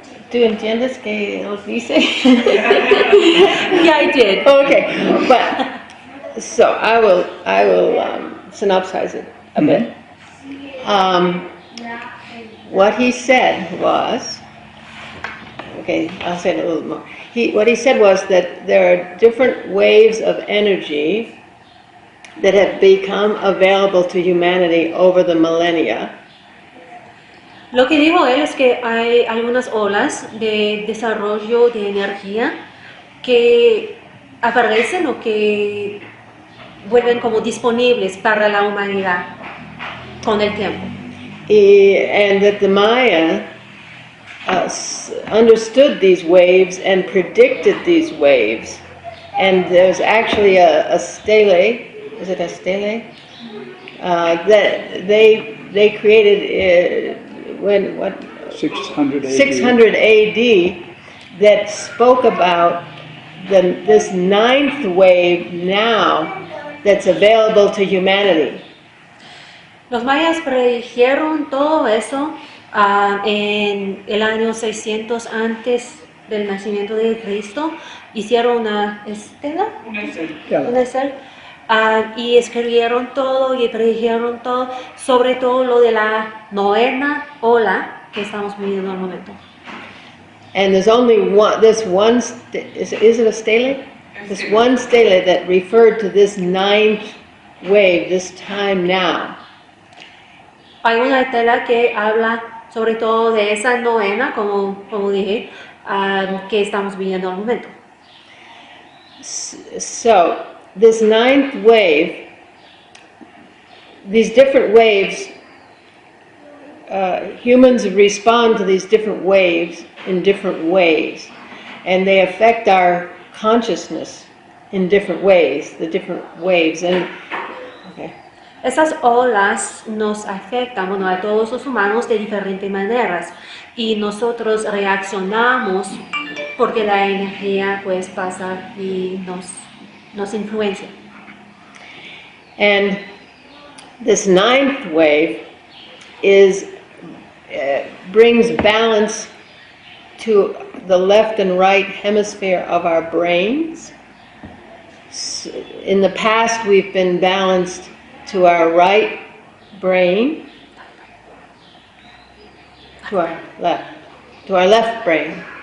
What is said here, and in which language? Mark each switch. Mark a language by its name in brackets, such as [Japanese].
[Spanish] ¿Tú entiendes qué nos dice? [English] Yeah, I did. Okay, but so I will synopsize it a bit. What he said was, okay, I'll say it a little more. What he said was that there are different waves of energy that have become available to humanity over the millennia. [Spanish] Lo que dijo él es que hay algunas olas de desarrollo de energía que aparecen o que vuelven como disponibles para la humanidad con el tiempo. [English] And that the Maya understood these waves and predicted these waves. And there's actually a stele, is it a stele? That they created when what 600 AD. 600 AD that spoke about this ninth wave now that's available to humanity. [Spanish] Los mayas predijeron todo eso en el año 600 antes del nacimiento de Cristo. Hicieron una estela, una estela, y escribieron todo y predijeron todo, sobre todo lo de la novena ola que estamos viviendo al momento. [English] And there's only this one, is it a stele? This one stele that referred to this ninth wave, this time now. [Spanish] Hay una estela que habla sobre todo de esa novena, como dije, que estamos viviendo al momento. [English] So, this ninth wave, these different waves, humans respond to these different waves in different ways, and they affect our consciousness in different ways, the different waves. And okay. [Spanish] Esas olas nos afectan, bueno, a todos los humanos de diferentes maneras y nosotros reaccionamos porque la energía pues pasa y nos influencia. [English] And this ninth wave brings balance to the left and right hemisphere of our brains. In the past, we've been balanced to our right brain, to our left brain.